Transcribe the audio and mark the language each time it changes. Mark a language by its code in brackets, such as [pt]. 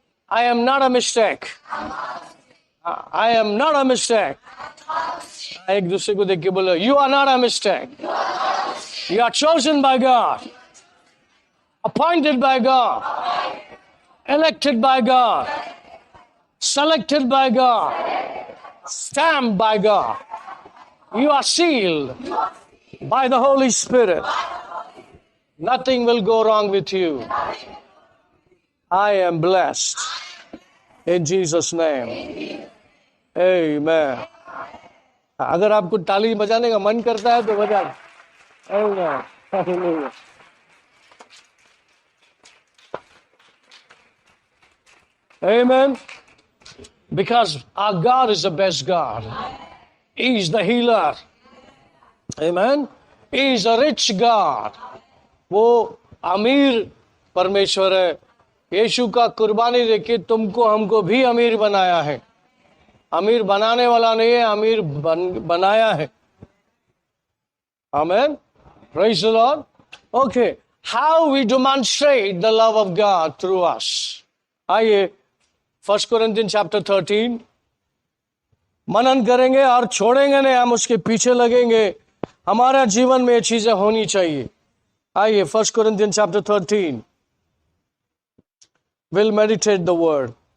[en] I am not a mistake, I am not a mistake. [hi] एक दूसरे को देख के बोलो, [en] You are not a mistake, you are chosen by God, appointed by God, elected by God, selected by God, stamped by God. You are sealed by the Holy Spirit. Nothing will go wrong with you. I am blessed in Jesus' name. Amen. [hi] अगर आपको ताली बजाने का मन करता है तो बजा। [en] Amen. Hallelujah. Amen. Because our God is the best God. He is the healer. Amen. He is a rich God. [hi] वो अमीर परमेश्वर है। यीशु का कुर्बानी देके तुमको हमको भी अमीर बनाया है। अमीर बनाने वाला नहीं है, अमीर बनाया है। [en] Amen. Praise the Lord. Okay. How we demonstrate the love of God through us. [hi] आइए 1 Corinthians chapter 13 मनन करेंगे और छोड़ेंगे नहीं, हम उसके पीछे लगेंगे। हमारा जीवन में ये चीजें होनी चाहिए। आइए [en] 1 Corinthians chapter 13 we'll meditate the word.